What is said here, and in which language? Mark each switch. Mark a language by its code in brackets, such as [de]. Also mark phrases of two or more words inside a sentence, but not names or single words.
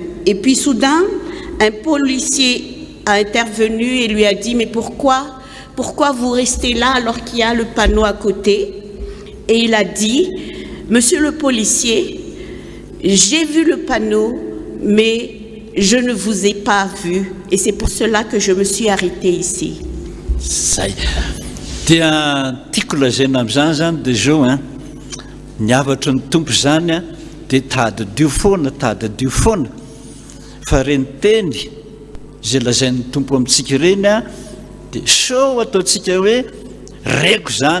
[fr] Et puis soudain, un policier a intervenu et lui a dit « Mais pourquoi vous restez là alors qu'il y a le panneau à côté ?» et il a dit, Monsieur le policier, j'ai vu le panneau, mais je ne vous ai pas vu, et c'est pour cela que je me suis arrêtée ici. [mg] Zay dia tiako lazaina amin'izany zany dia zao ny havatry ny tompo zany dia tadidio foana fa reny teny zay lazain'ny tompo amintsika reny dia so ataontsika hoe reko